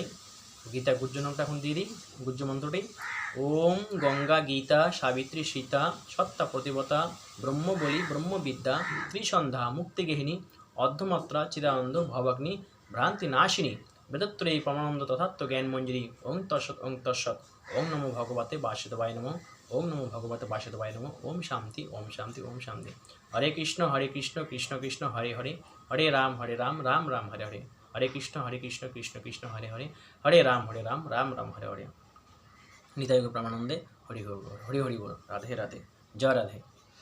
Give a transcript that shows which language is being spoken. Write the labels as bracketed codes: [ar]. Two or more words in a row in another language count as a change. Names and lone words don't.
[bn] গীতা গুজ্জ নামটা এখন দিয়ে দিই, গুজ্জ মন্ত্রটি। [sa] ওম গঙ্গা গীতা সাবিত্রী সীতা সত্তা প্রতিবতা ব্রহ্মবলী ব্রহ্মবিদ্যা ত্রিসন্ধ্যা মুক্তিগেহিনী অর্ধমাত্রা চিদানন্দ ভবাগ্নি ভ্রান্তি নাশিনী বেদত্রয়ী প্রমানন্দ তথাত্ম জ্ঞান মঞ্জুরি। ওং তৎসৎ ওং তৎসৎ। ওং নমো ভগবতে বাসুদেবায় নমঃ। ওং নমো ভগবতে বাসুদেবায় নমঃ। ওম শান্তি ওম শান্তি ওম শান্তি। হরে কৃষ্ণ কৃষ্ণ কৃষ্ণ হরে হরে, হরে রাম রাম রাম হরে হরে, হরে কৃষ্ণ কৃষ্ণ কৃষ্ণ হরে হরে, হরে রাম রাম রাম হরে হরে। [bn] নিতাই গৌর প্রেমানন্দে হরি হরি বল, রাধে রাধে, জয় রাধে।